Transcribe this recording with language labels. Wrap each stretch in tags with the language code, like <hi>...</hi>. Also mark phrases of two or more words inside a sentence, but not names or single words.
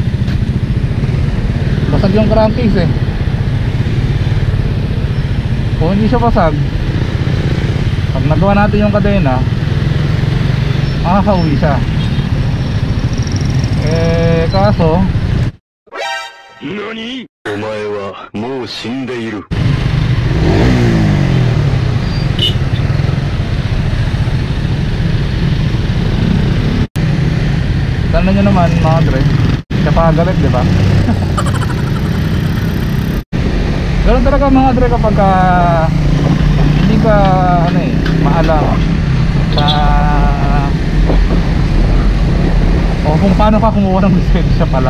<tl>Basag yung crankcase eh. Kung hindi siya basag, pag nagawa natin yung kadena, makakauwi siya. Kaso</tl> <ja>NANI?! お前はもう死んでいる。</ja> <tl>Tanda nyo naman mga dre, siya pa galit diba? Ganun talaga mga dre kapag hindi ka maalam sa o kung paano ka kumuha ng lisensya pala.</tl>